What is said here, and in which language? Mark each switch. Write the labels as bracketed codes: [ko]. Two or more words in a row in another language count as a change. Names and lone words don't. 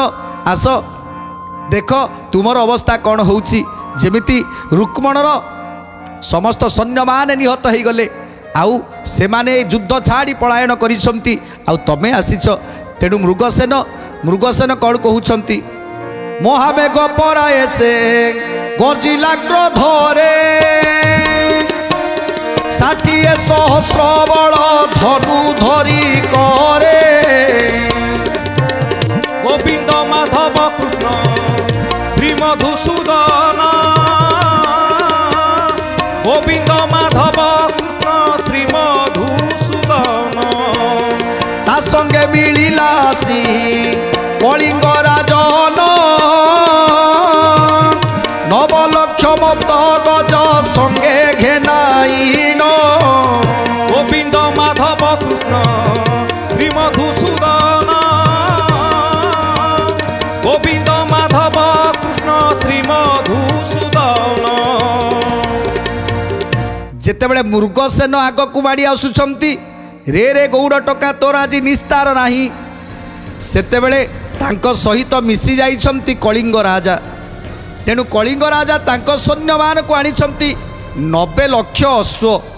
[or] ଆସ ଦେଖ ତୁମର ଅବସ୍ଥା କ'ଣ ହେଉଛି ଯେମିତି ରୁକ୍ମଣର ସମସ୍ତ ସୈନ୍ୟମାନେ ନିହତ ହେଇଗଲେ ଆଉ ସେମାନେ ଯୁଦ୍ଧ ଛାଡ଼ି ପଳାୟନ କରିଛନ୍ତି ଆଉ ତମେ ଆସିଛ ତେଣୁ ମୃଗସେନ କ'ଣ କହୁଛନ୍ତି ମହାମେଘ ପରାଏ ସେ ଗର୍ଜିଲା କ୍ରୋଧରେ 60 ସହସ୍ର ବଳ ଧନୁ ଧରି କରେ গোবিন্দ মাধব কৃষ্ণ শ্রী মধুসূদন গোবিন্দ মাধব কৃষ্ণ শ্রী মধুসূদন ତା ସଙ୍ଗେ ମିଳିଲା ଆସି କଳିଙ୍ଗ ରାଜନ ନବଲକ୍ଷ ମତ ଗଜ ସଙ୍ଗେ ଘେନାଇନ গোবিন্দ মাধব কৃষ্ণ শ্রী মধুসূদন গোবিন্দ মাধব কৃষ্ণ শ্রী মধুসূদন ଯେତେବେଳେ ମୃଗସେନ ଆଗକୁ ମାଡ଼ି ଆସୁଛନ୍ତି ରେ ଗୌଡ଼ ଟୋକା ତୋର ଆଜି ନିସ୍ତାର ନାହିଁ ସେତେବେଳେ ତାଙ୍କ ସହିତ ମିଶି ଯାଇଛନ୍ତି କଳିଙ୍ଗ ରାଜା ତେଣୁ କଳିଙ୍ଗ ରାଜା ତାଙ୍କ ସୈନ୍ୟମାନଙ୍କୁ ଆଣିଛନ୍ତି 90 ଲକ୍ଷ ଅଶ୍ୱ